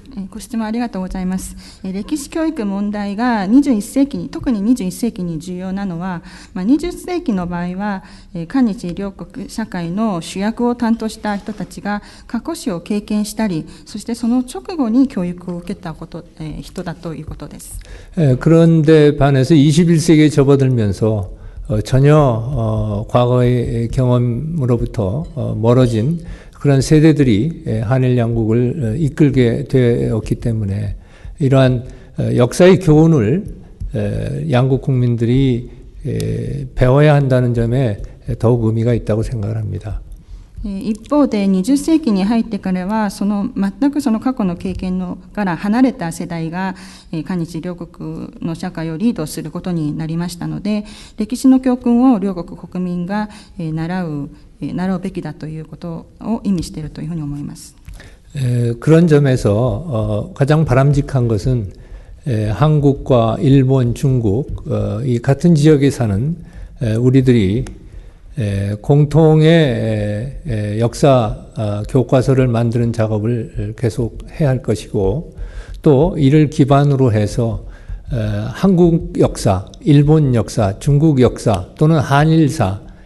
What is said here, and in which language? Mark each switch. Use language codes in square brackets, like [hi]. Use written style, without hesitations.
[ja] ご質問ありがとうございます。歴史教育問題が21世紀に、特に21世紀に重要なのは、20世紀の場合は、韓日両国社会の主役を担当した人たちが過去史を経験したり、そしてその直後に教育を受けた人だということです。 [ko] 그런데 반해서 21세기에 접어들면서 전혀 과거의 경험으로부터 멀어진 그런 세대들이 한일 양국을 이끌게 되었기 때문에 이러한 역사의 교훈을 양국 국민들이 배워야 한다는 점에 더욱 의미가 있다고 생각을 합니다. [ja] 一方で20世紀に入ってからは全くその過去の経験から離れた世代が韓日両国の社会をリードすることになりましたので、歴史の教訓を両国国民が習うべきだということを意味しているというふうに思います。 [ko] 그런 점에서 가장 바람직한 것은 한국과 일본, 중국 이 같은 지역에 사는 우리들이 공통의 역사 교과서를 만드는 작업을 계속 해야 할 것이고, 또 이를 기반으로 해서 한국 역사, 일본 역사, 중국 역사 또는 한일사,